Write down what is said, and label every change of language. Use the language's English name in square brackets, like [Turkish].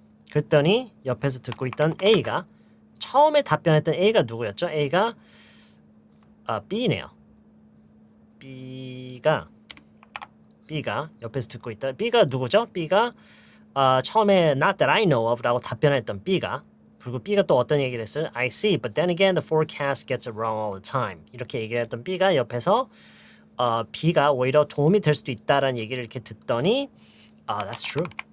[Korean] 그랬더니 옆에서 듣고 있던 A가 처음에 답변했던 A가 누구였죠? A가 B네요. B가 옆에서 듣고 있다. B가 누구죠? B가 처음에 [English] not that I know of [Korean] 라고 답변했던 B가, 그리고 B가 또 어떤 얘기를 했어요? [English] I see, but then again the forecast gets it wrong all the time. [Korean] 이렇게 얘기를 했던 B가 옆에서 B가 오히려 도움이 될 수도 있다라는 얘기를 이렇게 듣더니 [English] that's true.